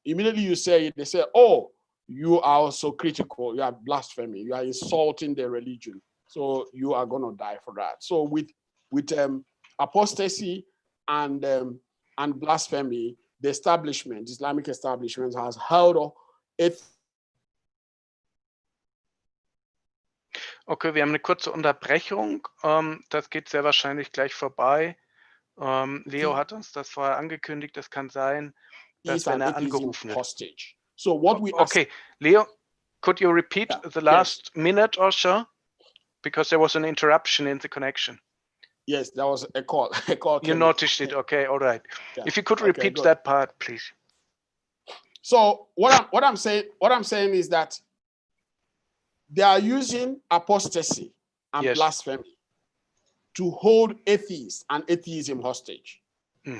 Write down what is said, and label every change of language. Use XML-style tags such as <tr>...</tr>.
<en>Immediately you say it, they say, oh, you are also critical, you are blasphemy, you are insulting the religion, so you are going to die for that. So with apostasy and blasphemy, the Islamic establishment has held it.</en> <de>Okay, wir haben eine kurze Unterbrechung. Das geht sehr wahrscheinlich gleich vorbei. Leo hat uns das vorher angekündigt. Es kann sein, dass wenn er angerufen wird.</de> <en>Hostage. So what we okay, Leo, could you repeat the last minute or so? Because there was an interruption in the connection. Yes, there was a call. You noticed it. Okay, all right. Yeah. If you could repeat that part, please. So what I'm saying is that they are using apostasy and blasphemy to hold atheists and atheism hostage. Mm-hmm.</en>